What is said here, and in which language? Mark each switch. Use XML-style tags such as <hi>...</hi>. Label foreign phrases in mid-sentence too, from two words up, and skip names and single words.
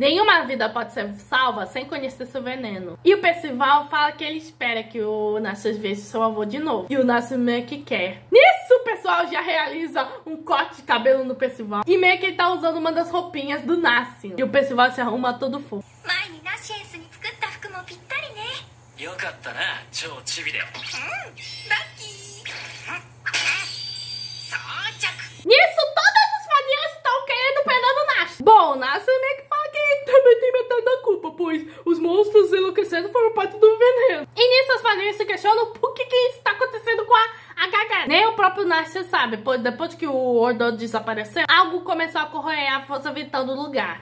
<pt>Nenhuma vida pode ser salva sem conhecer seu veneno. E o Percival fala que ele espera que o Narciso veja seu avô de novo. E o Narciso meio que quer. Nisso o pessoal já realiza um corte de cabelo no Percival. E meio que ele tá usando uma das roupinhas do Narciso. E o Percival se arruma todo fofo.</pt> <ja>よかったな、超チビで。ラッキー。装着。</ja> <pt>Nisso, todas as fadinhas estão querendo prender o Narciso. Bom, o Narciso meio que fala que ele também tem metade da culpa, pois os monstros enlouquecendo foram parte do veneno. E nisso as fadinhas se questionam por que isso está acontecendo com a Gaga. Nem o próprio Narciso sabe, pois depois que o Ordo desapareceu, algo começou a corroer a força vital do lugar.</pt>